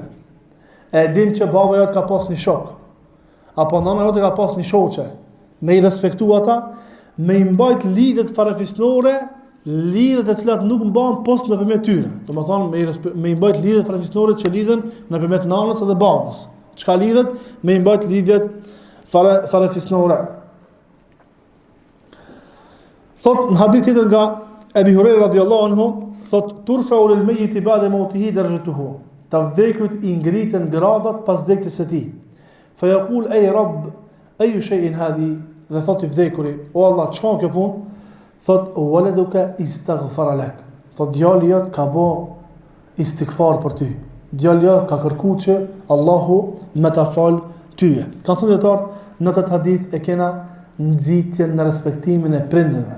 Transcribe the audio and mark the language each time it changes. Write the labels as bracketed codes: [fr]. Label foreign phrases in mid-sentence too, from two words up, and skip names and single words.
[sq] E din që baba jote ka pas një shok, apo nana jote ka pas një shoqe, me i respektu ata, me i mbajt lidhet farefisnore, lidhet e cilat nuk mbahen post nëpërmjet tyre. Domethënë me i mbajt lidhet farefisnore që lidhen nëpërmjet nanës edhe babës. Çka lidhet? Me i mbajt lidhjet farefisnore. Thot në hadith tjetër nga Abi Huraira [ar] رضي الله عنه, [sq] thot [ar] ترفع للميت بعد موته درجاته. [sq] Të vdekurit i ngritën gradat pas vdekjes së tij. [ar] فيقول أي رب أي شيء هذه, [sq] dhe thot i vdekuri, o Allah, çka kjo punë? Thot [ar] ولدك استغفر لك. [sq] Thot djali jot ka bë istighfar për ty. Djali jot ka kërkuar që Allahu më ta fal tyje. Ka thënë dietar, në këtë hadith e kena nxitjen në respektimin e prindërve.